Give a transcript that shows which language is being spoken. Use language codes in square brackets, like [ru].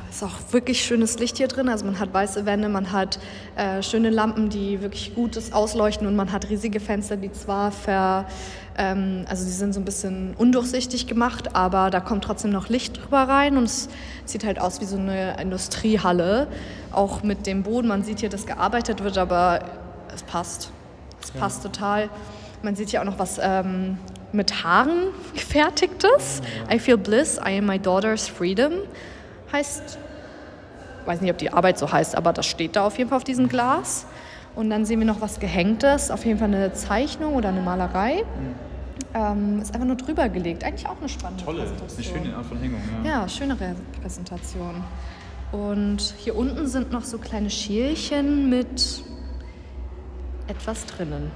[de] Es ist auch wirklich schönes Licht hier drin. Also man hat weiße Wände, man hat schöne Lampen, die wirklich gutes ausleuchten und man hat riesige Fenster, die zwar die sind so ein bisschen undurchsichtig gemacht, aber da kommt trotzdem noch Licht drüber rein und es sieht halt aus wie so eine Industriehalle. Auch mit dem Boden, man sieht hier, dass gearbeitet wird, aber es passt. Passt total. Man sieht hier auch noch was mit Haaren gefertigtes. [en] I feel bliss, I am my daughter's freedom. [de] Heißt, weiß nicht, ob die Arbeit so heißt, aber das steht da auf jeden Fall auf diesem Glas. Und dann sehen wir noch was Gehängtes, auf jeden Fall eine Zeichnung oder eine Malerei. Ist einfach nur drüber gelegt. Eigentlich auch eine spannende Tolle, Präsentation. Eine schöne Art von Hängung. Ja. Ja, schöne Präsentation. Und hier unten sind noch so kleine Schälchen mit etwas drinnen.